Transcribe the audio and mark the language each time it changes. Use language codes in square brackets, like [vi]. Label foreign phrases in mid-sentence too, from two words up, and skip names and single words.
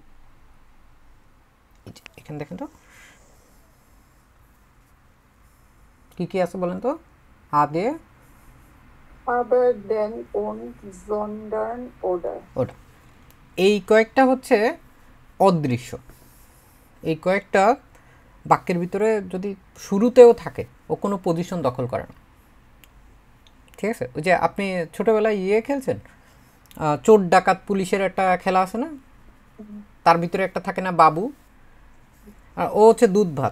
[bn] এখানে দেখেন তো কি কি আছে বলেন তো। আগে, [de] aber, denn, und, sondern, oder. [bn] ওটা এই কয়েকটা হচ্ছে অদৃশ্য। এই কয়েকটা বাক্যের ভিতরে যদি শুরুতেও থাকে, ও কোনো পজিশন দখল করে না। ঠিক আছে, ওই যে আপনি ছোটবেলায় খেলছেন, চোর ডাকাত পুলিশের একটা খেলা আছে না, তার ভিতরে একটা থাকে না বাবু, আর ও হচ্ছে দুধ ভাত।